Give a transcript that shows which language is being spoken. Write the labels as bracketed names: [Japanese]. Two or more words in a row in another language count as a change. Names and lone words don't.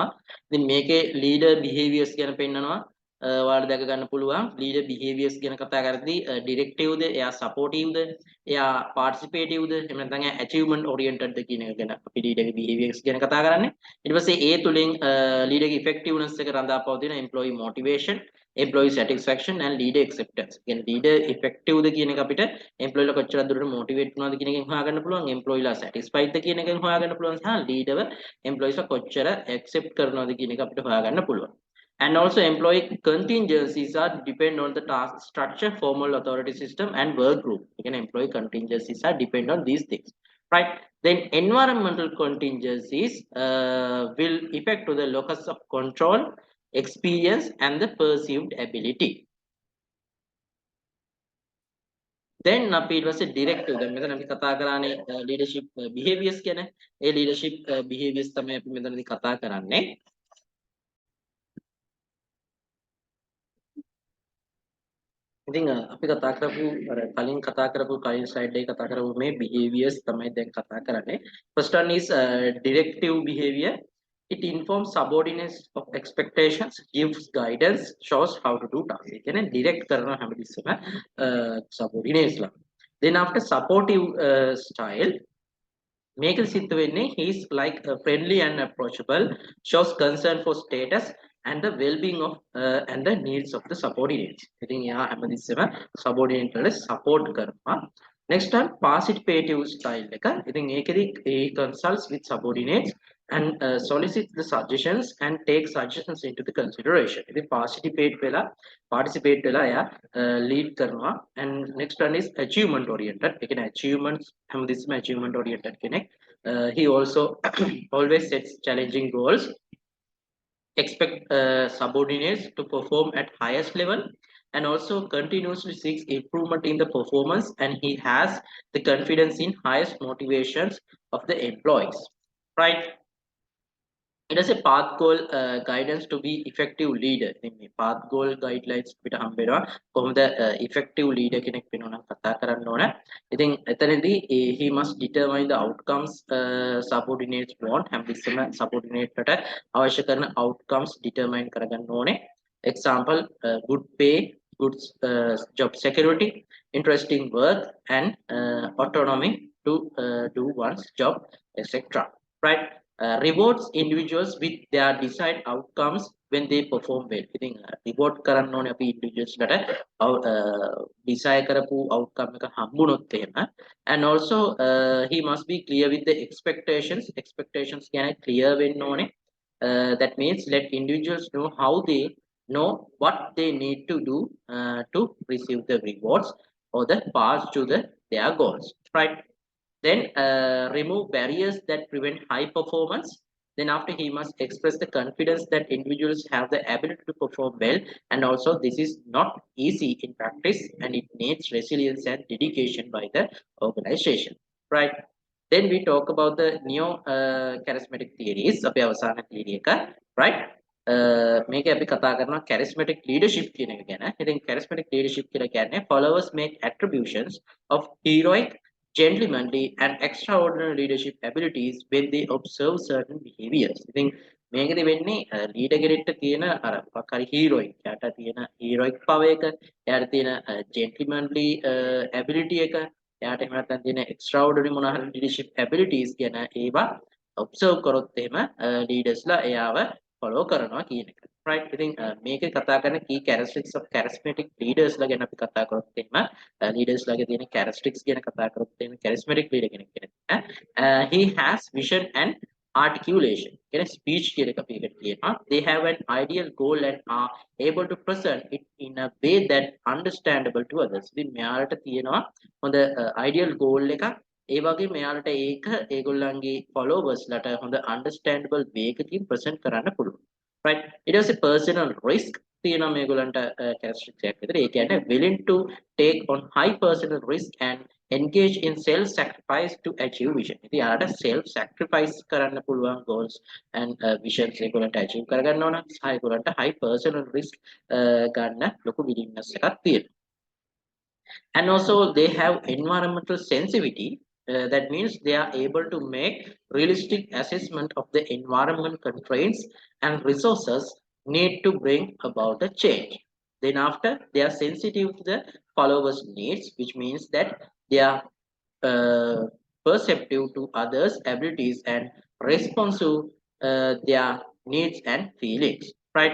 [Sinhala] ඉතින් මේකේ [English] leader behaviors [Sinhala] ගැන පෙන්නනවා. ඔයාලට දැක ගන්න පුළුවන් [English] leader behaviors [Sinhala] ගැන කතා කරද්දී directive ද එයා supportive ද එයා participative ද එහෙම නැත්නම් [English] achievement oriented [Sinhala] ද කියන එක ගැන අපි leader ගේ behaviors ගැන කතා කරන්නේ. ඊට පස්සේ ඒ තුලින් leader ගේ effectiveness එක රඳා පවතින [English] employee motivation, employee satisfaction and leader acceptance. [Sinhala] කියන්නේ [English] leader effective [Sinhala] ද කියන එක අපිට employee ලා කොච්චර දුරට motivate වෙනවද කියන එකෙන් හොයාගන්න පුළුවන්, employee ලා satisfied ද කියන එකෙන් හොයාගන්න පුළුවන් සහ [English] leader employees [Sinhala] ලා කොච්චර accept කරනවද කියන එක අපිට හොයාගන්න පුළුවන්. [English] And also employee contingencies are depend on the task structure, formal authority system and work group. Again, employee contingencies are depend on these things. Right? Then environmental contingencies will affect to the locus of control, experience and the perceived ability. [Sinhala] Then අපි ඊට පස්සේ directive දැන් මෙතන අපි කතා කරානේ [English] leadership behaviors [Sinhala] කියන ඒ [English] leadership behaviors [Sinhala] තමයි අපි මෙතනදී කතා කරන්නේ. ඉතින් අපි කතා කරපු අර කලින් කතා කරපු කලින් slide එකේ කතා කරපු මේ behaviors තමයි දැන් කතා කරන්නේ. [English] First one is directive behavior. It informs subordinates of expectations, gives guidance, shows how to do tasks. It can direct karna හැමතිස්සම subordinates ලා. Then after supportive style, [Sinhala] මේක සිද්ධ වෙන්නේ [English] he's like friendly and approachable, shows concern for status and the well-being of and the needs of the subordinates. [Sinhala] ඉතින් එයා හැමතිස්සෙම subordinate වල support කරනවා. [English] Next one participative style එක. [Sinhala] ඉතින් ඒකෙදි [English] he consults with subordinates and solicits the suggestions and takes suggestions into the consideration. [Sinhala] ඉතින් participate වෙලා එයා lead කරනවා. [English] And next one is achievement oriented. [Sinhala] ඒ කියන්නේ achievements හැමතිස්සෙම [English] achievement oriented [Sinhala] කෙනෙක්. [English] He also always sets challenging goals, expect subordinates to perform at highest level, and also continuously seeks improvement in the performance, and he has the confidence in highest motivations of the employees, right? It has a path goal guidance to be effective leader. [Sinhala] ඉතින් මේ [English] path goal guidelines [Sinhala] පිට හම්බෙනවා කොහොමද [English] effective leader [Sinhala] කෙනෙක් වෙනවා නම් කතා කරන්න ඕන. [English] ඉතින් එතනදී he must determine the outcomes subordinates want. [Sinhala] හැමතිස්සෙම subordinate ට අවශ්‍ය කරන [English] outcomes determine [Sinhala] කරගන්න ඕනේ. [English] Example good pay, good job security, interesting work, and autonomy to do one's job, etc. Right? Rewards individuals with their desired outcomes when they perform well. [Sinhala] ඉතින් reward කරන්න ඕනේ අපි individuals ලට desire කරපු outcome එක හම්බුනොත් එහෙම. [English] And also he must be clear with the expectations [Sinhala] කියන්නේ clear වෙන්න ඕනේ. [English] That means let individuals know how they know what they need to do to receive the rewards or the path to their goals, right? Then remove barriers that prevent high performance. Then after he must express the confidence that individuals have the ability to perform well, and also this is not easy in practice and it needs resilience and dedication by the organization, right? Then we talk about the neo charismatic theories. [Sinhala] අපි අවසාන theory එක, right? මේක අපි කතා කරනවා [English] charismatic leadership [Sinhala] කියන එක ගැන. [English] ඉතින් charismatic leadership [Sinhala] කියලා කියන්නේ [English] followers make attributions of heroic, gentlemanly and extraordinary leadership abilities when they observe certain behaviors. [Sinhala] ඉතින් මේකෙදි වෙන්නේ ලීඩර් කෙනෙක්ට තියෙන අර මොකක් හරි heroic, එයාට තියෙන [English] heroic power [Sinhala] එක, එයාට තියෙන [English] gentlemanly ability [Sinhala] එක, එයාට එහෙම නැත්නම් තියෙන extraordinary මොනවා හරි [English] leadership abilities [Sinhala] කියන ඒවා observe කරොත් එහෙම leadersලා එයාව follow කරනවා කියන එක. Right? ඉතින් මේකේ කතා කරන [English] key characteristics of charismatic leaders [Sinhala] ලා ගැන අපි කතා කරොත් එහෙම leaders ලාගේ තියෙන characteristics ගැන කතා කරොත් එහෙම [English] charismatic leader [Sinhala] කෙනෙක් ගැන [English] he has vision and articulation. [Sinhala] කියන speech කියන එක අපි එකට කියනවා. [English] They have an ideal goal and are able to present it in a way that understandable to others. [Sinhala] ඉතින් මෙයාලට තියෙනවා හොඳ [English] ideal goal [Sinhala] එකක්. ඒ වගේ මෙයාලට ඒක ඒගොල්ලන්ගේ followers ලට හොඳ [English] understandable way [Sinhala] එකකින් present කරන්න පුළුවන්. [English] Right? It was a personal risk [Sinhala] තියෙනවා මේගොල්ලන්ට characteristic එකක් විතර. ඒ කියන්නේ [English] willing to take on high personal risk and engage in self sacrifice to achieve vision. [Sinhala] ඉතින් යාට [English] self sacrifice [Sinhala] කරන්න පුළුවන් [English] goals and visions [Sinhala] ඒගොල්ලන්ට achieve කරගන්න ඕන. සහ ඒගොල්ලන්ට [English] high personal risk [Sinhala] ගන්න ලොකු willingness එකක් තියෙනවා. [English] And also they have environmental sensitivity. That means they are able to make realistic assessment of the environment constraints and resources need to bring about the change. Then after they are sensitive to the followers needs, which means that they are uh, perceptive to others abilities and responsive their needs and feelings, right?